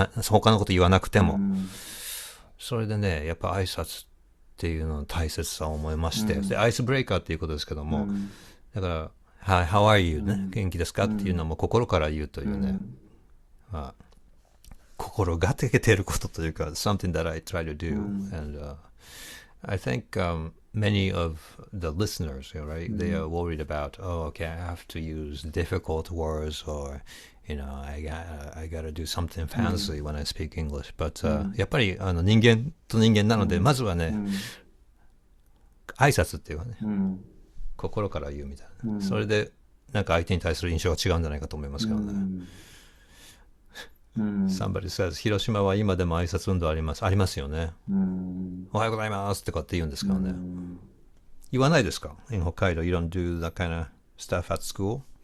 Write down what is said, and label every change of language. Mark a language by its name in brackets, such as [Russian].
[Japanese] 他のこと言わなくても。それでね、やっぱ挨拶っていうのの大切さを思いまして、でアイスブレイカーっていうことですけども、だから、 [English] Hi, how are you? [Japanese] ね、元気ですかっていうのも心から言うというね、心がけていることというか、 [English] something that I try to do. And I think many of the listeners, right, they are worried about, oh, okay, I have to use difficult words or, you know, I gotta do something fancy when I speak English. [Japanese] But やっぱり人間と人間なので、まずはね、挨拶っていうかね、心から言うみたいな、それでなんか相手に対する印象が違うんじゃないかと思いますけどね。 [English] Somebody says [Japanese] 広島は今でも挨拶運動ありますよね。おはようございますってかって言うんですけどね。言わないですか [English] In Hokkaido, you don't do that kind of stuff at school?